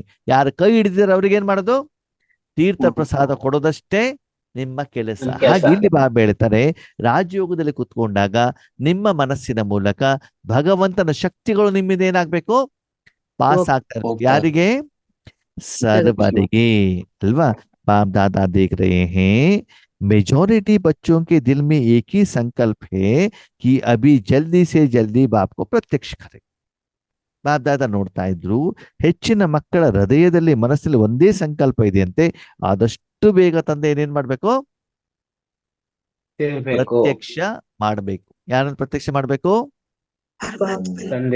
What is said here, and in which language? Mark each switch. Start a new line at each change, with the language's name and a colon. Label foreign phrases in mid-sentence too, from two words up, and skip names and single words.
Kannada: ಯಾರು ಕೈ ಹಿಡಿದಿದ್ದಾರೆ ಅವ್ರಿಗೆ ಏನ್ ಮಾಡೋದು, ತೀರ್ಥ ಪ್ರಸಾದ ಕೊಡೋದಷ್ಟೇ ನಿಮ್ಮ ಕೆಲಸ. ಹಾಗೆ ಇಲ್ಲಿ ಬಾಬಾ ಹೇಳ್ತಾರೆ, ರಾಜಯೋಗದಲ್ಲಿ ಕುತ್ಕೊಂಡಾಗ ನಿಮ್ಮ ಮನಸ್ಸಿನ ಮೂಲಕ ಭಗವಂತನ ಶಕ್ತಿಗಳು ನಿಮ್ಮಿಂದ ಏನಾಗ್ಬೇಕು, ಪಾಸ್ ಆಗ್ತಾ ಇರ್ಬೇಕು. ಯಾರಿಗೆ? ಸರ್ವರಿಗೆ ಅಲ್ವಾ?
Hindi: बाप दादा देख रहे हैं, मेजॉरिटी बच्चों के दिल में एक ही संकल्प है कि अभी जल्दी से जल्दी बाप को प्रत्यक्ष करें.
Kannada: ಬಾಪ್ ದಾದಾ ನೋಡ್ತಾ ಇದ್ರು, ಹೆಚ್ಚಿನ ಮಕ್ಕಳ ಹೃದಯದಲ್ಲಿ ಮನಸ್ಸಲ್ಲಿ ಒಂದೇ ಸಂಕಲ್ಪ ಇದೆಯಂತೆ, ಆದಷ್ಟು ಬೇಗ ತಂದೆ ಏನೇನ್ ಮಾಡ್ಬೇಕು, ಪ್ರತ್ಯಕ್ಷ ಮಾಡ್ಬೇಕು. ಯಾರನ್ನ ಪ್ರತ್ಯಕ್ಷ ಮಾಡ್ಬೇಕು? ತಂದೆ.